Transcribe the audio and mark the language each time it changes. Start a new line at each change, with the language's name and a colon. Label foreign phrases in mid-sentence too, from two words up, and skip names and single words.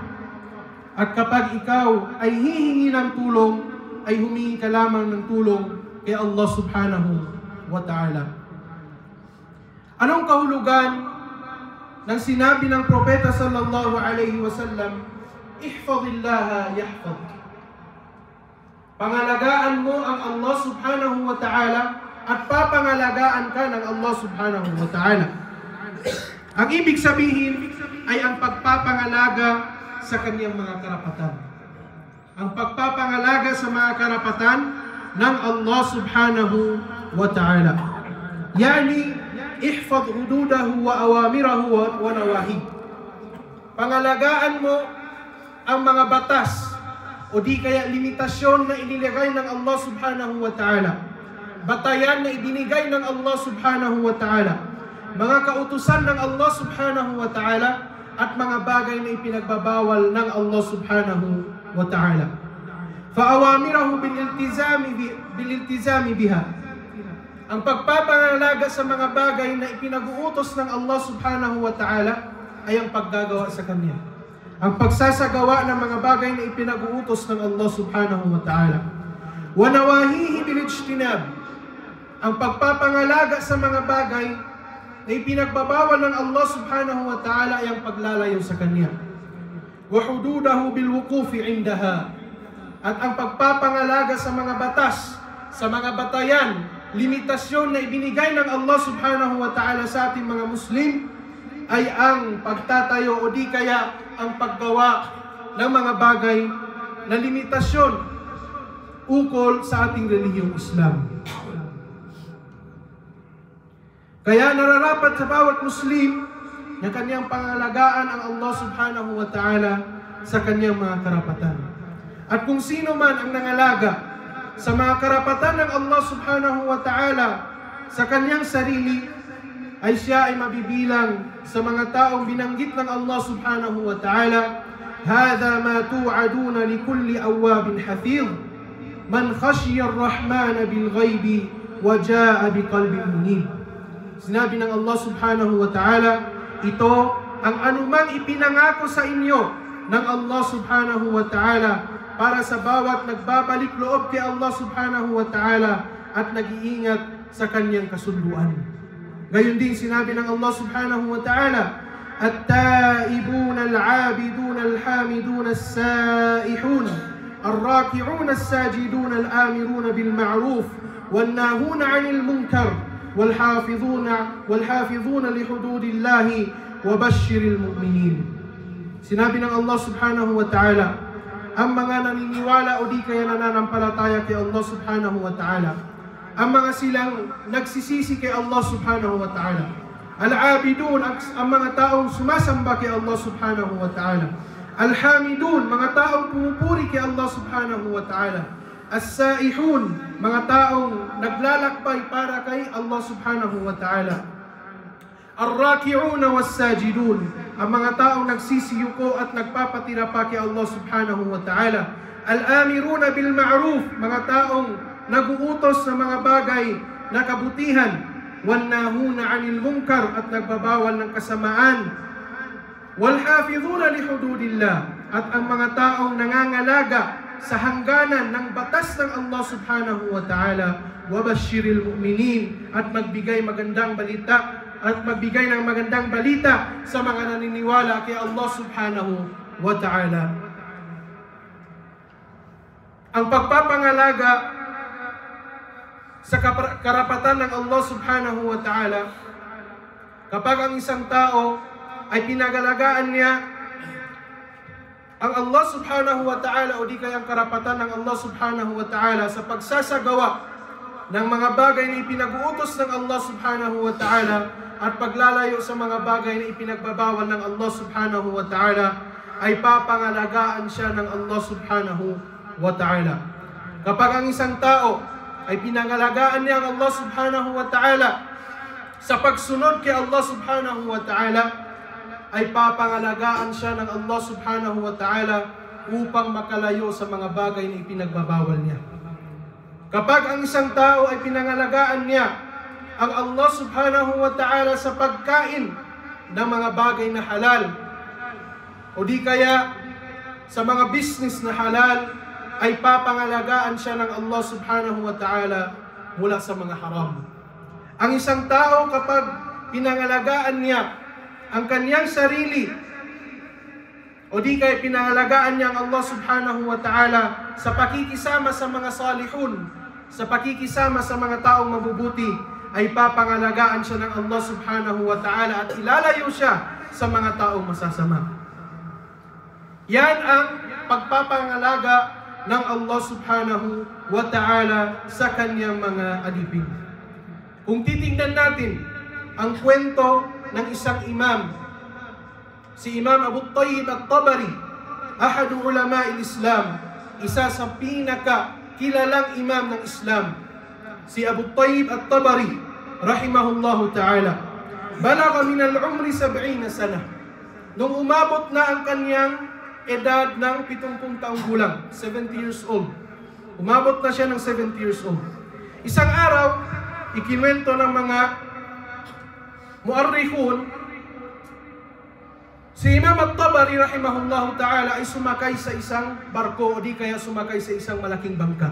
Filipino: At kapag ikaw ay hihingi ng tulong, ay humingi ka lamang ng tulong kay Allah
Arabic: سبحانه وتعالى.
Filipino: Anong kahulugan ng sinabi ng Propeta
Arabic: صلى الله عليه وسلم, احفظ الله يحفظ.
Filipino: Pangalagaan mo ang Allah
Arabic: سبحانه وتعالى
Filipino: at papangalagaan ka ng Allah
Arabic: سبحانه وتعالى.
Filipino: Ang ibig sabihin ay ang pagpapangalaga sa kanyang mga karapatan. Ang pagpapangalaga sa mga karapatan ng Allah
Arabic: سبحانه وتعالى. يعني احفظ حدوده وأوامره ونواهي.
Filipino: Pangalagaan mo ang mga batas o di kaya limitasyon na inilagay ng Allah
Arabic: سبحانه وتعالى.
Filipino: Batayan na ibinigay ng Allah
Arabic: سبحانه وتعالى.
Filipino: Mga kautusan ng Allah
Arabic: سبحانه وتعالى
Filipino: at mga bagay na ipinagbabawal ng Allah
Arabic: سبحانه وتعالى. فأوامره بالالتزام بها.
Filipino: Ang pagpapangalaga sa mga bagay na ipinag-uutos ng Allah
Arabic: سبحانه وتعالى
Filipino: ay ang paggagawa sa Kanya. Ang pagsasagawa ng mga bagay na ipinag-uutos ng Allah
Arabic: سبحانه وتعالى. ونواهيه بالاجتناب.
Filipino: Ang pagpapangalaga sa mga bagay na ipinagbabawal ng Allah
Arabic: سبحانه وتعالى
Filipino: ay ang paglalayo sa Kanya.
Arabic: وحدوده بالوقوف عندها.
Filipino: At ang pagpapangalaga sa mga batas, sa mga batayan, limitasyon na ibinigay ng Allah
Arabic: سبحانه وتعالى
Filipino: sa ating mga Muslim ay ang pagtatayo o di kaya ang paggawa ng mga bagay na limitasyon ukol sa ating relihiyong Islam. Kaya nararapat sa bawat Muslim na kanyang pangalagaan ang Allah
Arabic: سبحانه وتعالى
Filipino: sa kanyang mga karapatan. At kung sino man ang nangalaga sa mga karapatan ng Allah
Arabic: سبحانه وتعالى
Filipino: sa kanyang sarili, ay siya ay mabibilang sa mga taong binanggit ng Allah
Arabic: سبحانه وتعالى, "هذا ما توعدون لكل أواب حفيظ من خشي الرحمن بالغيب وجاء بقلب منيب."
Filipino: Sinabi ng Allah
Arabic: سبحانه وتعالى,
Filipino: ito ang anumang ipinangako sa inyo ng Allah
Arabic: سبحانه وتعالى
Filipino: para sa bawat nagbabalik loob kay Allah
Arabic: سبحانه وتعالى
Filipino: at nag-iingat sa kanyang kasunduan. Gayon din sinabi ng Allah
Arabic: سبحانه وتعالى, "التائبون العابدون الحامدون السائحون الراكعون الساجدون الآمرون بالمعروف والناهون عن المنكر والحافظون لحدود الله وبشر المؤمنين."
Filipino: Sinabi ng Allah
Arabic: سبحانه وتعالى,
Filipino: ang mga naniniwala o di kaya nananampalataya kay Allah
Arabic: سبحانه وتعالى,
Filipino: ang mga silang nagsisisi kay Allah
Arabic: سبحانه وتعالى,
Filipino: al-abidun, ang mga taong sumasamba kay Allah
Arabic: سبحانه وتعالى,
Filipino: al-hamidun, mga taong pumupuri kay Allah
Arabic: سبحانه وتعالى,
Filipino: as-saihun, mga taong naglalakbay para kay Allah
Arabic: سبحانه وتعالى, الراكعون والساجدون,
Filipino: ang mga taong nagsisiyuko at nagpapatira pa kay Allah
Arabic: سبحانه وتعالى, الآمرون بال ma'ruf,
Filipino: mga taong naguutos sa mga bagay na kabutihan,
Arabic: والناهون عن المنكر,
Filipino: at nagbabawal ng kasamaan,
Arabic: والحافظون لحدود الله,
Filipino: at ang mga taong nangangalaga sa hangganan ng batas ng Allah
Arabic: سبحانه وتعالى, وبشر المؤمنين,
Filipino: at magbigay magandang balita ng magandang balita sa mga naniniwala kay Allah
Arabic: سبحانه وتعالى.
Filipino: Ang pagpapangalaga sa karapatan ng Allah
Arabic: سبحانه وتعالى,
Filipino: kapag ang isang tao ay pinagalagaan niya ang Allah
Arabic: سبحانه وتعالى
Filipino: o di kayang karapatan ng Allah
Arabic: سبحانه وتعالى
Filipino: sa pagsasagawa ng mga bagay na ipinag-uutos ng Allah
Arabic: سبحانه وتعالى
Filipino: at paglalayo sa mga bagay na ipinagbabawal ng Allah
Arabic: سبحانه وتعالى,
Filipino: ay papangalagaan siya ng Allah
Arabic: سبحانه وتعالى.
Filipino: Kapag ang isang tao ay pinangalagaan niya ang Allah
Arabic: سبحانه وتعالى
Filipino: sa pagsunod kay Allah
Arabic: سبحانه وتعالى,
Filipino: ay papangalagaan siya ng Allah
Arabic: سبحانه وتعالى
Filipino: upang makalayo sa mga bagay na ipinagbabawal niya. Kapag ang isang tao ay pinangalagaan niya ang Allah
Arabic: سبحانه وتعالى
Filipino: sa pagkain ng mga bagay na halal, o di kaya sa mga business na halal, ay papangalagaan siya ng Allah
Arabic: سبحانه وتعالى
Filipino: mula sa mga haram. Ang isang tao kapag pinangalagaan niya ang kanyang sarili, o di kaya pinangalagaan niya ang Allah
Arabic: سبحانه وتعالى
Filipino: sa pakikisama sa mga salihun, sa pakikisama sa mga taong mabubuti, ay papangalagaan siya ng Allah
Arabic: سبحانه وتعالى
Filipino: at ilalayo siya sa mga taong masasama. Yan ang pagpapangalaga ng Allah
Arabic: سبحانه وتعالى
Filipino: sa kanyang mga alipin. Kung titingnan natin ang kwento ng isang imam, si Imam Abu Tayyib At-Tabari,
Arabic: أحد علماء الإسلام,
Filipino: isa sa pinakakilalang imam ng Islam, si Abu Tayyib At-Tabari
Arabic: رحمه الله تعالى, بلغ من العمر 70 سنة.
Filipino: Nung umabot na ang kanyang edad ng 70 taong gulang,
English: 70 years old.
Filipino: Umabot na siya ng
English: 70 years old.
Filipino: Isang araw, ikinuwento ng mga muarrikhun, si Imam At-Tabari
Arabic: رحمه الله تعالى
Filipino: ay sumakay sa isang barko o di kaya sumakay sa isang malaking bangka.